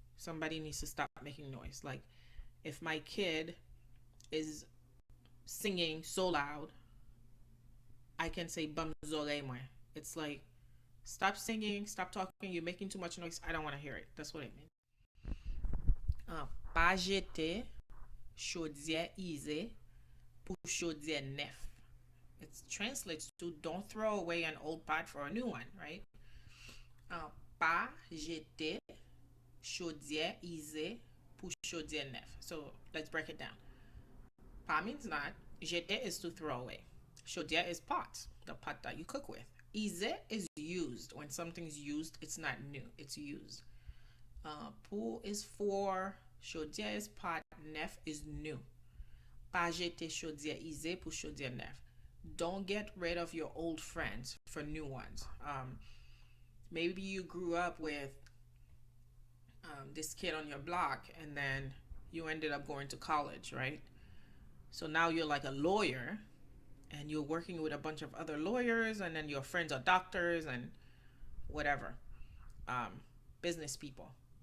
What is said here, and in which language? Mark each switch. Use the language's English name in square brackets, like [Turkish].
[English] Somebody needs to stop making noise. Like if my kid is singing so loud, I can say [Haitian Creole] bam zorey mwen. [English] It's like stop singing, stop talking, you're making too much noise. I don't want to hear it. That's what it means. [Haitian Creole] Pa jete chaudière ize pour chaudière neuf. [English] It translates to don't throw away an old pot for a new one, right? [Haitian Creole] Pa jete chaudière ize pour chaudière neuf. [English] So let's break it down. Pa means not. Jete is to throw away. Chaudière is pot, the pot that you cook with. Ize is used. When something's used, it's not new. It's used. Pour is for. Chaudière is pot. Neuf is new. [Haitian Creole] Pa jete chaudière ize pour chaudière neuf. [English] Don't get rid of your old friends for new ones. Maybe you grew up with this kid on your block and then you ended up going to college, right? So now you're like a lawyer and you're working with a bunch of other lawyers and then your friends are doctors and whatever, business people.